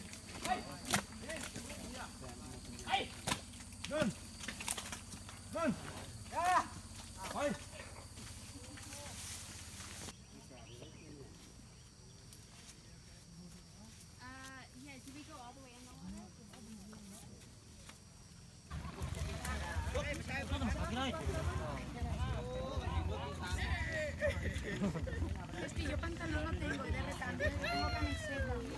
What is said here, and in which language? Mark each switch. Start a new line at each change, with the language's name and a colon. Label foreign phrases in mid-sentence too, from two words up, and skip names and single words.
English: Yeah, do we go all the way in the water?
Spanish: Es que yo pantalón no tengo y de repente tengo camiseta.